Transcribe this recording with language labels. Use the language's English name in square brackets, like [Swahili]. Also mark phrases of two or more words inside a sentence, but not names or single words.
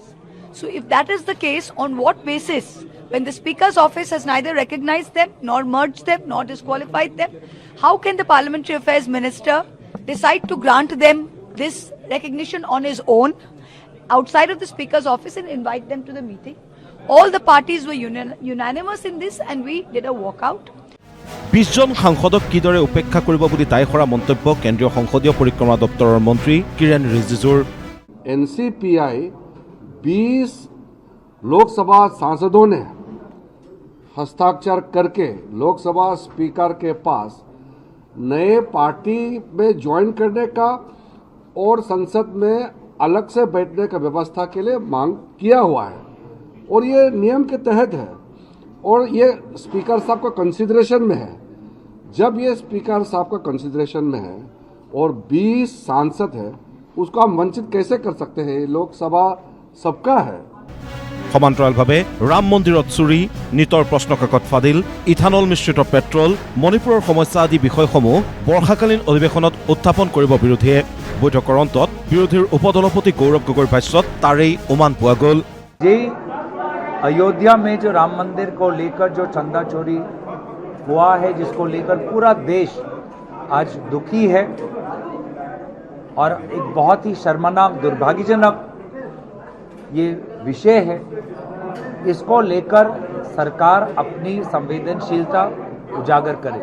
[English] So if that is the case, on what basis, when the Speaker's office has neither recognized them, nor merged them, nor disqualified them, how can the Parliamentary Affairs Minister decide to grant them this recognition on his own, outside of the Speaker's office, and invite them to the meeting? All the parties were unanimous in this, and we did a walkout. [Assamese] 20 জন সাংসদক কিদৰে উপেক্ষা কৰিব বুলি দায় কৰা মন্তব্য কেন্দ্ৰীয় সংসদীয় পৰিক্ৰমা দপ্তৰৰ মন্ত্ৰী কিৰেণ ৰিজিজুৰ। [Hindi] NCPI 20 लोकसभा सांसदों ने हस्ताक्षर करके लोकसभा स्पीकर के पास नए पार्टी में ज्वाइन करने का और संसद में अलग से बैठने का व्यवस्था के लिए मांग किया हुआ है, और ये नियम के तहत है, और ये स्पीकर साहब का कंसिडरेशन में है। जब ये स्पीकर साहब का कंसिडरेशन में है और 20 सांसद है, उसको हम वंचित कैसे कर सकते हैं? लोकसभा सबका है। [Assamese] সমান্তৰালভাৱে ৰাম মন্দিৰত চুৰি, নীটৰ প্ৰশ্নকাকত ফাদিল, ইথানল মিশ্ৰিত পেট্ৰল, মণিপুৰৰ সমস্যা আদি বিষয়সমূহ বৰ্ষাকালীন অধিৱেশনত উত্থাপন কৰিব বিৰোধীয়ে। বৈঠকৰ অন্তত বিৰোধীৰ উপদলপতি গৌৰৱ গগৈৰ ভাষ্যত তাৰেই উমান পোৱা গ'ল। [Hindi] अयोध्या में जो राम मंदिर को लेकर जो चंदा चोरी हुआ है, जिसको लेकर पूरा देश आज दुखी है, और एक बहुत ही शर्मनाक दुर्भाग्यजनक ये विषय है, इसको लेकर सरकार अपनी संवेदनशीलता उजागर करे।